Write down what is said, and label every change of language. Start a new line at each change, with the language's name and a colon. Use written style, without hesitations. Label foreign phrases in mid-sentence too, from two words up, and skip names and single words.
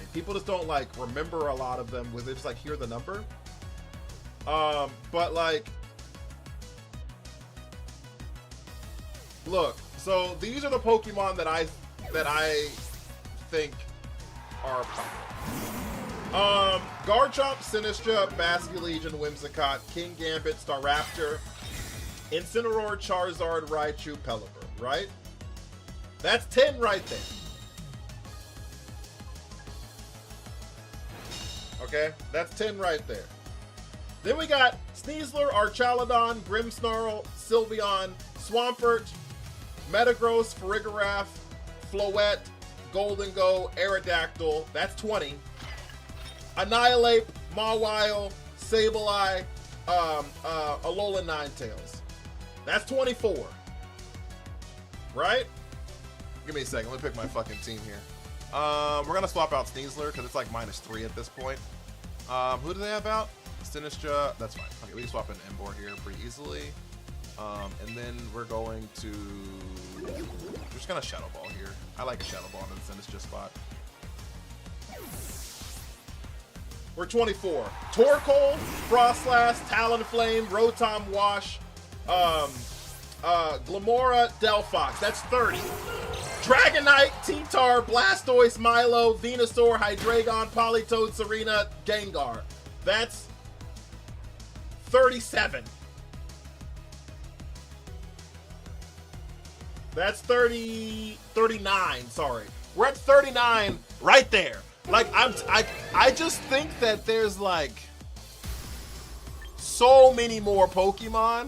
English: People just don't like remember a lot of them. They just like hear the number. But like, look. So these are the Pokemon that I think are popular. Garchomp, Sinistcha, Basculegion, Whimsicott, King Gambit, Staraptor, Incineroar, Charizard, Raichu, Pelipper, right? That's 10 right there. Okay, that's 10 right there. Then we got Sneasler, Archaludon, Grimmsnarl, Sylveon, Swampert, Metagross, Farigiraf, Floette, Goldengo, Aerodactyl. That's 20. Annihilate, Mawile, Sableye, Alolan Ninetales. That's 24. Right? Give me a second. Let me pick my fucking team here. We're gonna swap out Sneasler because it's like -3 at this point. Who do they have out? Sinistcha. That's fine. Okay, we can swap in Emboar here pretty easily. And then we're going to... We're just gonna Shadow Ball here. I like a Shadow Ball in the Sinistcha spot. We're 24. Torkoal, Frostlass, Talonflame, Rotom Wash, Glamora, Delphox. That's 30. Dragonite, T-Tar, Blastoise, Milo, Venusaur, Hydreigon, Politoed, Serena, Gengar. That's 37. That's 30, 39, sorry. We're at 39 right there. Like, I just think that there's, like, so many more Pokemon.